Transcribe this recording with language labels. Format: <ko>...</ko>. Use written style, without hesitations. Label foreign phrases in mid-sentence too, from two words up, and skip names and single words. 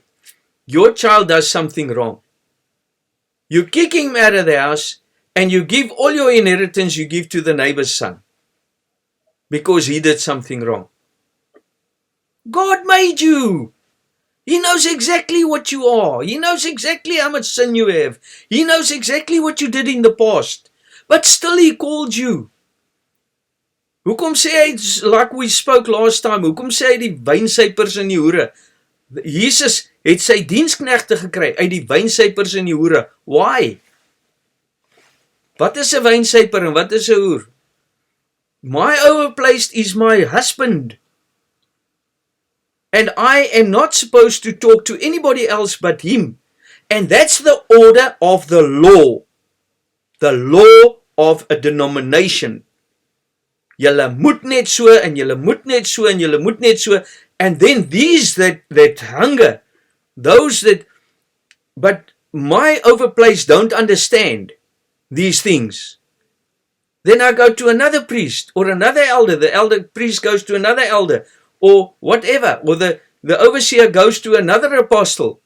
<en>Your child does something wrong. You kick him out of the house, and you give all your inheritance you give to the neighbor's son, because he did something wrong. God made you. He knows exactly what you are. He knows exactly how much sin you have. He knows exactly what you did in the past. But still he called you.</en> <af>Hoekom sê hy,</af> <en>like we spoke last time,</en> <af>hoekom sê hy die wynsypers en die hoere? Jesus het sy diensknegte gekry uit die wynsypers en die hoere.</af> <en>Why?</en> <af>Wat is 'n wynsyper en wat is 'n hoer?</af> <en>My overplaced is my husband. And I am not supposed to talk to anybody else but him. And that's the order of the law. The law of a denomination.</en> <af>Julle moet net so, en julle moet net so, en julle moet net so.</af> <en>And then these that hunger, those that, but my overplace don't understand these things. Then I go to another priest or another elder. The elder priest goes to another elder. Or whatever, or the overseer goes to another apostle.</en>